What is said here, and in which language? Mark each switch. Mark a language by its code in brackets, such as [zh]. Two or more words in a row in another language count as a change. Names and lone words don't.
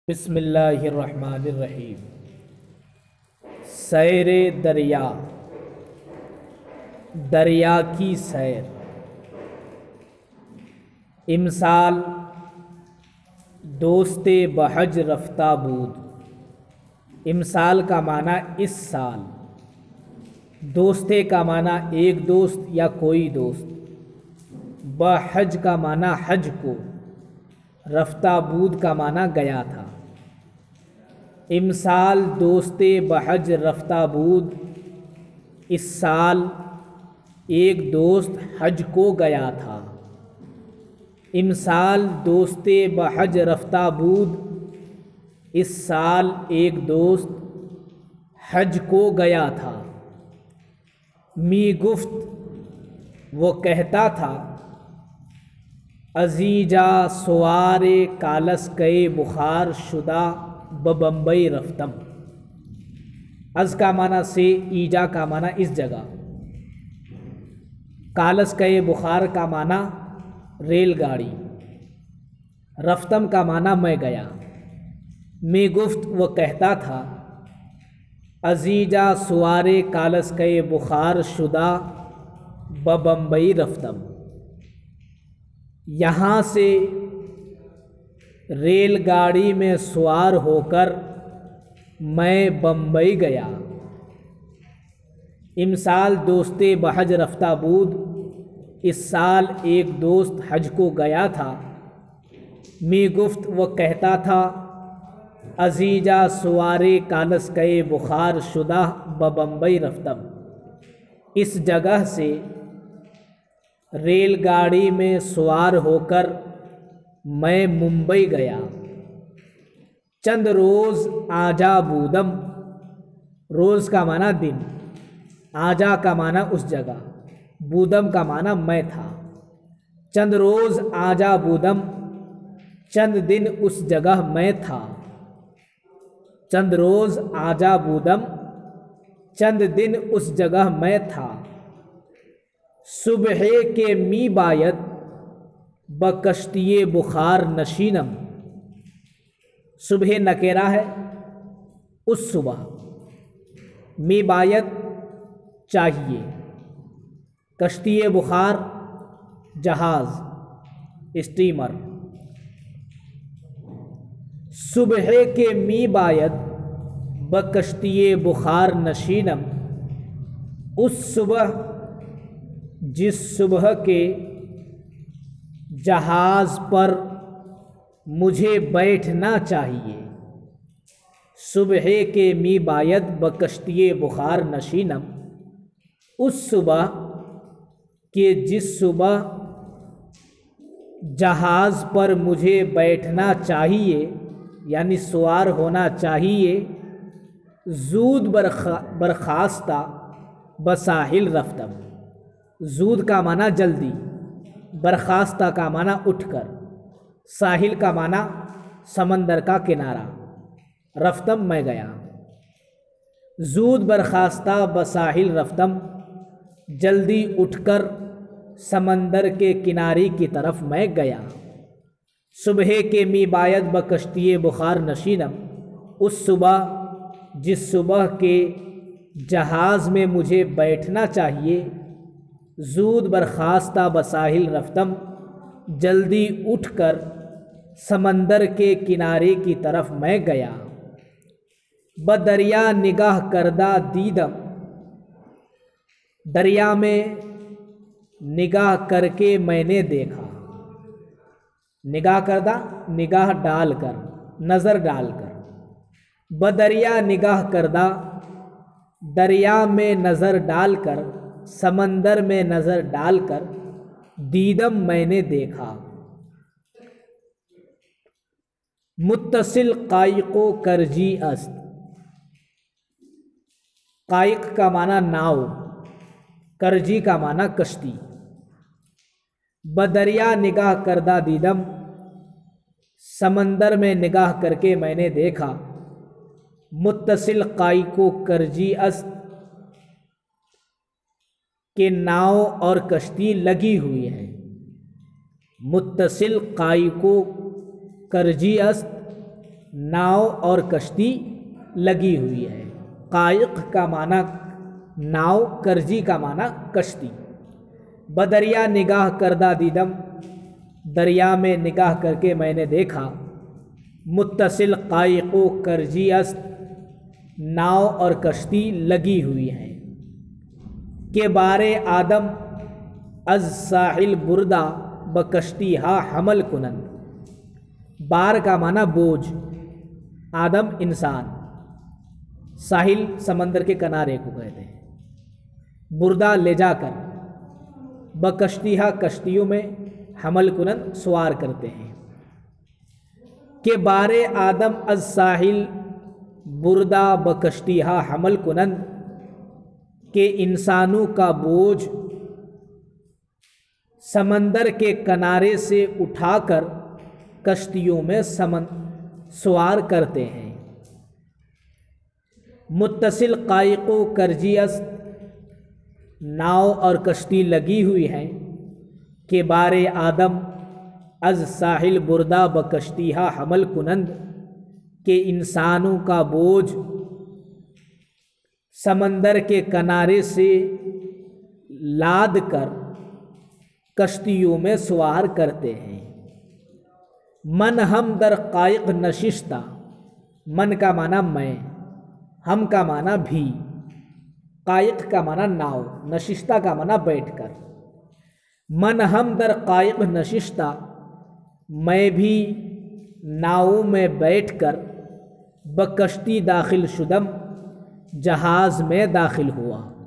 [ar] بسم اللہ الرحمن الرحیم۔ [fa] سیر دریا، [ur] دریا کی سیر۔ [fa] امسال دوست بحج رفتہ بود۔ [ur] امسال کا معنی اس سال، دوستے کا معنی ایک دوست یا کوئی دوست، بحج کا معنی حج کو، [fa] رفتہ بود [ur] کا معنی گیا تھا۔ [fa] امسال دوست بحج رفتہ بود، [ur] اس سال ایک دوست حج کو گیا تھا۔ [fa] امسال دوست بحج رفتہ بود، [ur] اس سال ایک دوست حج کو گیا تھا۔ [fa] می گفت [ur] وہ کہتا تھا، [fa] ازیجا سوار کالس کے بخار شدہ بمبئی رفتم۔ [ur] از کا معنی سے، ایجا کا معنی اس جگہ، [fa] کالس کے بخار [ur] کا معنی ریل گاڑی، رفتم کا معنی میں گیا۔ [fa] میں گفت [ur] وہ کہتا تھا، [fa] ازیجا سوار کالس کے بخار شدہ بمبئی رفتم۔ [ur] یہاں سے ریل گاڑی میں سوار ہو کر میں بمبئی گیا۔ [fa] امسال دوست بحج رفتہ بود، [ur] اس سال ایک دوست حج کو گیا تھا۔ [fa] می گفت [ur] وہ کہتا تھا، [fa] ازیجا سوار کالس کے بخار شدہ بمبئی رفتم۔ [ur] اس جگہ سے ریل گاڑی میں سوار ہو کر میں ممبئی گیا۔ [fa] چند روز آجا بودم، [ur] روز کا معنی دن، آجا کا معنی اس جگہ، بودم کا معنی میں تھا۔ [fa] چند روز آجا بودم، [ur] چند دن اس جگہ میں تھا۔ [fa] چند روز آجا بودم، [ur] چند دن اس جگہ میں تھا۔ [fa] صبح کے می باید بکشتی بخار نشینم۔ [ur] صبح نکیرہ ہے، اس صبح، [fa] می باید [ur] چاہیے، [fa] کشتی بخار [ur] جہاز، اسٹیمر۔ [fa] صبح کے می باید بکشتی بخار نشینم، [ur] اس صبح جس صبح کے جہاز پر مجھے بیٹھنا چاہیے۔ [fa] صبح کے می باید بکشتی بخار نشینم، [ur] اس صبح کہ جس صبح جہاز پر مجھے بیٹھنا چاہیے، یعنی سوار ہونا چاہیے۔ [fa] زود برخاستہ بساحل رفتم۔ [ur] زود کا معنی جلدی، برخاستہ کا معنی اٹھ کر، ساحل کا معنی سمندر کا کنارہ، رفتم میں گیا۔ [fa] زود برخاستہ بساحل رفتم، [ur] جلدی اٹھ کر سمندر کے کنارے کی طرف میں گیا۔ [fa] صبح کے می باید بکشتی بخار نشینم، [ur] اس صبح جس صبح کے جہاز میں مجھے بیٹھنا چاہیے۔ [fa] زود برخاستہ بساحل رفتم، [ur] جلدی اٹھ کر سمندر کے کنارے کی طرف میں گیا۔ [fa] بدریا نگاہ کردہ دیدم، [ur] دریا میں نگاہ کر کے میں نے دیکھا۔ [fa] نگاہ کردہ، [ur] نگاہ ڈال کر، نظر ڈال کر۔ [fa] بدریا نگاہ کردہ، [ur] دریا میں نظر ڈال کر، سمندر میں نظر ڈال کر، دیدم میں نے دیکھا۔ [fa] متصل قائق و کرجی است۔ [ur] قائق کا معنی ناؤ، کرجی کا معنی کشتی۔ [fa] بدریا نگاہ کردہ دیدم، [ur] سمندر میں نگاہ کر کے میں نے دیکھا۔ [fa] متصل قائق و کرجی است، [ur] کہ ناؤ اور کشتی لگی ہوئی ہے۔ [fa] متصل قائق و کرجی است، [ur] ناؤ اور کشتی لگی ہوئی ہے۔ قائق کا معنی ناؤ، کرجی کا معنی کشتی۔ [fa] بدریا نگاہ کردہ دیدم، [ur] دریا میں نگاہ کر کے میں نے دیکھا، [fa] متصل قائق و کرجی است، [ur] ناؤ اور کشتی لگی ہوئی ہیں، [fa] کہ بار آدم از ساحل بردہ بکشتی ہا حمل کنند۔ [ur] بار کا معنی بوجھ، آدم انسان، ساحل سمندر کے کنارے کو کہتے [fa] ہیں، بردہ [ur] لے جا کر، [fa] بکشتی ہا [ur] کشتیوں میں، [fa] حمل کنند [ur] سوار کرتے ہیں، [fa] کہ بار آدم از ساحل بردہ بکشتی ہا حمل کنند، [ur] کہ انسانوں کا بوجھ سمندر کے کنارے سے اٹھا کر کشتیوں میں سوار کرتے ہیں۔ [fa] متصل قائق و کرجی است، [ur] ناؤ اور کشتی لگی ہوئی ہیں، [fa] کہ بار آدم از ساحل بردہ بکشتی ہا حمل کنند، [ur] کہ انسانوں کا بوجھ سمندر کے کنارے سے لاد کر کشتیوں میں سوار کرتے ہیں۔ [fa] من ہم در قائق نشستہ، [ur] من کا معنی میں، ہم کا معنی بھی، قائق کا معنی ناؤ، نشستہ کا معنی بیٹھ کر۔ [fa] من ہم در قائق نشستہ، [ur] میں بھی ناؤ میں بیٹھ کر [fa] بکشتی داخل شدم، [ur] جہاز میں داخل ہوا۔